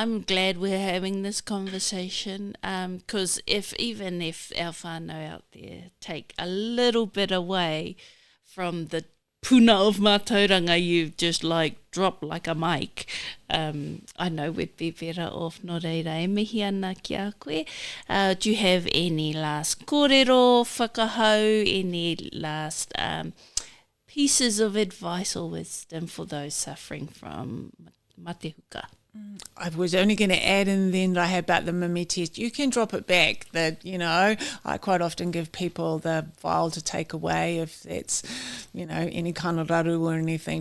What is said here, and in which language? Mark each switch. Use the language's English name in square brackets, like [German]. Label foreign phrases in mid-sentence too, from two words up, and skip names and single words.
[English] I'm glad we're having this conversation, because even if our whānau out there take a little bit away from the puna of mātauranga you've just like dropped like a mic. I know we'd be better off [Māori] no reira e mihi ana ki a koe. [English] Do you have any last [Māori] kōrero, whakahau, [English] any last pieces of advice or wisdom for those suffering from [Māori] Mate Huka? [English] I was only going to add in then, Raiha, about the mimi test. You can drop it back. I quite often give people the vial to take away if that's, any kind of raru or anything.